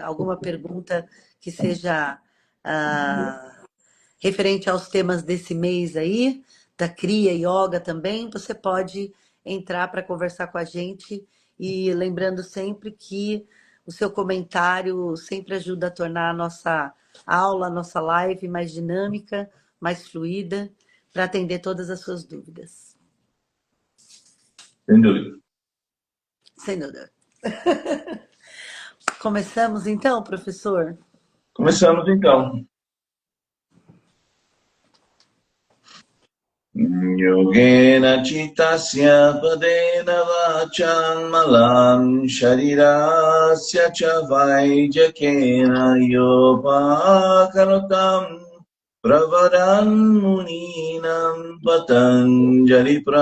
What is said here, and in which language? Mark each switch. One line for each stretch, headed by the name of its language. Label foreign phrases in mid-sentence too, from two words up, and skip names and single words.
Portuguese: Alguma pergunta que seja referente aos temas desse mês aí, da Cria Yoga também, você pode entrar para conversar com a gente e lembrando sempre que o seu comentário sempre ajuda a tornar a nossa aula, a nossa live mais dinâmica, mais fluida, para atender todas as suas dúvidas. Sem dúvida. Sem dúvida. Começamos então, professor? Começamos então.
Sanskrit: योगेन चित्तस्य पदेन वाचां मलं शरीरस्य च वैद्यकेन योऽपाकरोत्तं प्रवरं मुनीनां पतञ्जलि